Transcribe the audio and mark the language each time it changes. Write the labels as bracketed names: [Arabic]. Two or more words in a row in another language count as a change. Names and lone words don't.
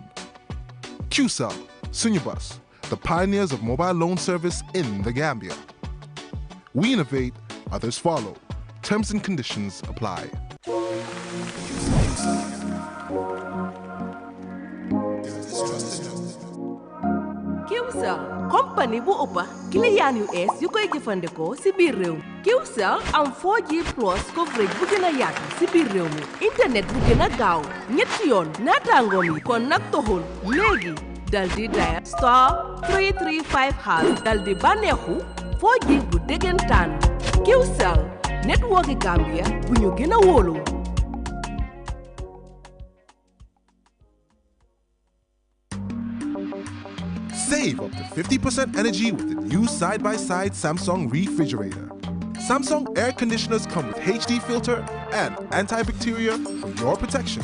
[English] QCell, Sunyabus, the pioneers of mobile loan service in the Gambia. We innovate, Others follow. Terms and conditions apply. [Wolof] Qcell company bu ëppa client yu ees yu koy jëfandikoo ci biir réew mi Qcell am [English] 4G plus coverage [Wolof] bu gën a yaatu ci biir réew mi internet bu gën a gaaw ñetti yoon naataangoom yi kon nag toxul léegi dal di dial *335# dal di bànneexu 4G bu déggantaan Qcell network Gambia bu ñu gën a wóolu. [English] Save up to 50% energy with the new side-by-side Samsung refrigerator. Samsung air conditioners come with HD filter and antibacterial for your protection.